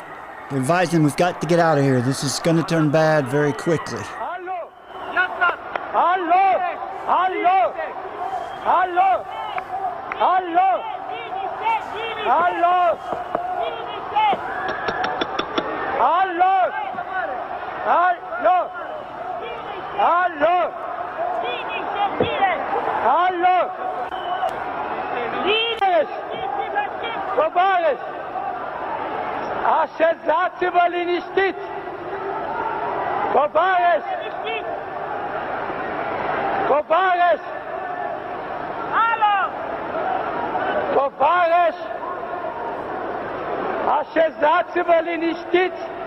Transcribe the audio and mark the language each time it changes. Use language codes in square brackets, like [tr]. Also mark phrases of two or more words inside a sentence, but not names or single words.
[en] They're advising him, we've got to get out of here. This is going to turn bad very quickly. [ro] Allo! Allo! Allo! Allo! Allo! Allo! Allo! Allo! Globalist! Așezați-vă liniștiți! Globalist! Globalist! Alo! Globalist! Așezați-vă liniștiți!